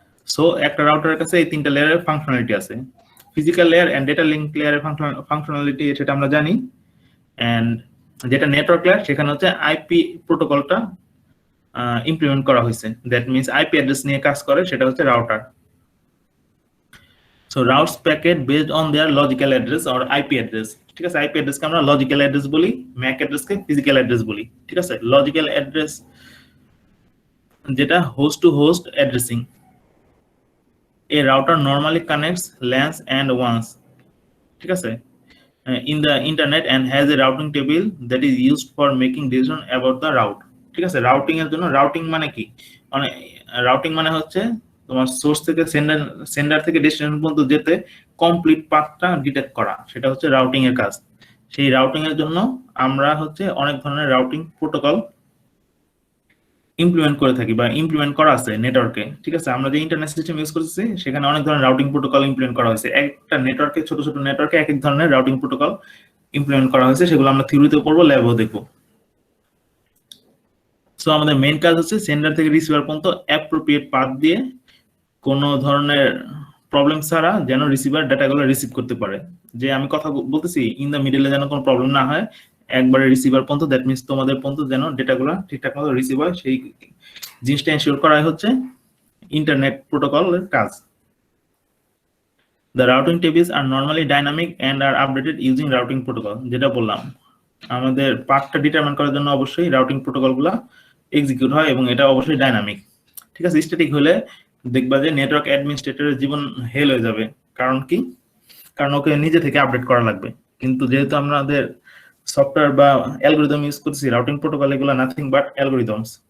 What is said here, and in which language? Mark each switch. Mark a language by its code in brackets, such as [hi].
[bn] So একটা রাউটারের কাছে এই 3টা লেয়ারের ফাংশনালিটি আছে। Physical layer and data link লেয়ারের ফাংশনালিটি সেটা আমরা জানি, এন্ড যেটা নেটওয়ার্ক লেয়ার সেখানে হচ্ছে আইপি প্রোটোকলটা ইমপ্লিমেন্ট করা হয়েছে, [en] that means [bn] আইপি অ্যাড্রেস নিয়ে কাজ করে, সেটা হচ্ছে router. [en] so routes packet based on their logical address or IP address, [bn] ঠিক আছে? আইপি অ্যাড্রেসকে আমরা লজিক্যাল অ্যাড্রেস বলি, ম্যাক অ্যাড্রেসকে ফিজিক্যাল অ্যাড্রেস বলি, ঠিক আছে? লজিক্যাল অ্যাড্রেস যেটা host to host addressing. [en] A router normally connects LANs and WANs, [bn] ঠিক আছে, [en] in the internet and has a routing table that is used for making decision about the route, ঠিক আছে? [bn] Routing এর জন্য, routing মানে কি? মানে রাউটিং মানে হচ্ছে তোমার সোর্স থেকে সেন্ডার থেকে ডেস্টিনেশন পর্যন্ত যেতে কমপ্লিট পাথটা ডিটেক্ট করা, সেটা হচ্ছে রাউটিং এর কাজ। সেই রাউটিং এর জন্য আমরা হচ্ছে অনেক ধরনের রাউটিং প্রোটোকল ইমপ্লিমেন্ট করে থাকি বা ইমপ্লিমেন্ট করা আছে নেটওয়ার্কে, ঠিক আছে? আমরা যে ইন্টারনেট সিস্টেম ইউজ করতেছি সেখানে অনেক ধরনের রাউটিং প্রোটোকল ইমপ্লিমেন্ট করা হয়েছে। একটা নেটওয়ার্কে, ছোট ছোট নেটওয়ার্কে এক এক ধরনের রাউটিং প্রোটোকল ইমপ্লিমেন্ট করা হয়েছে, সেগুলো আমরা থিওরিতে পড়বো, ল্যাবেও দেখবো। সো আমাদের মেইন কাজ হচ্ছে সেন্ডার থেকে রিসিভার পর্যন্ত অ্যাপ্রোপ্রিয়েট পাথ দিয়ে কোনো ধরনের প্রবলেম ছাড়া যেন রিসিভার ডাটাগুলো রিসিভ করতে পারে। যে আমি কথা বলতেছি ইন দ্য মিডলে যেন কোনো প্রবলেম না হয়, একবারে রিসিভার পর্যন্ত, [en] that means [bn] তোমাদের পর্যন্ত যেন ডেটাগুলো ঠিকঠাক মতো রিসিভ হয়, সেই জিনিসটা এনশিওর করা হচ্ছে ইন্টারনেট প্রোটোকলের কাজ। [en] The routing tables are normally dynamic and are updated using routing protocol. [bn] যেটা বললাম আমাদের পাথটা ডিটারমাইন করার জন্য অবশ্যই রাউটিং প্রোটোকলগুলো এক্সিকিউট হয় এবং এটা অবশ্যই ডাইনামিক। ঠিক আছে, স্ট্যাটিক হলে দেখবা যে নেটওয়ার্ক অ্যাডমিনিস্ট্রেটরের জীবন হেল হয়ে যাবে। কারণ কি? কারণ ওকে নিজে থেকে আপডেট করা লাগবে। কিন্তু যেহেতু আমাদের সফটওয়্যার বা অ্যালগরিদম ইউজ করছি, রাউটিং প্রোটোকল এগুলো [en] Nothing but algorithms.